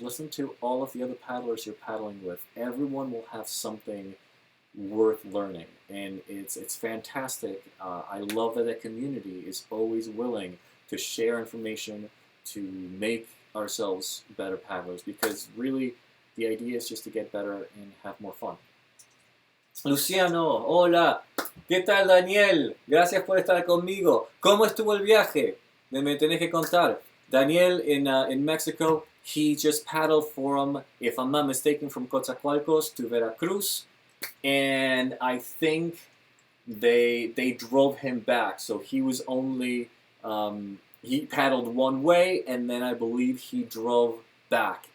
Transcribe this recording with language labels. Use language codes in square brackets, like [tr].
[en] Listen to all of the other paddlers you're paddling with. Everyone will have something worth learning. And it's fantastic. I love that the community is always willing to share information, to make ourselves better paddlers, because really the idea is just to get better and have more fun. [es] Luciano, hola, ¿qué tal Daniel? Gracias por estar conmigo. ¿Cómo estuvo el viaje? Me tenés que contar. [en] Daniel in Mexico, he just paddled from, if I'm not mistaken, from Coatzacoalcos to Veracruz, and I think they drove him back, so he was only he paddled one way, and then I believe he drove back.